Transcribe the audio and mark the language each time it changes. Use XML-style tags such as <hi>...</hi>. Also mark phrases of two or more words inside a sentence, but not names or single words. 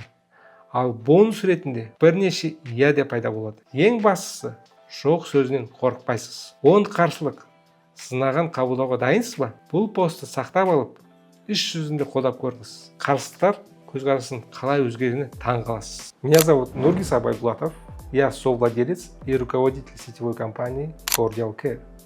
<kk>Ал бонус ретінде бірнеше иә де пайда болады. Ең бастысы, жоқ сөзінен қорықпайсыз. 10 қарсылық сынаған қабылдауға дайынсыз ба? Бұл постты сақтап алып, іс жүзінде қолдап көріңіз. Қарсылықтар көзқарасын қалай өзгеруіне таң қаласыз.</kk> <ru>Меня зовут Нургис Абайбулатов. Я совладелец и руководитель сетевой компании Cordial Care.</ru>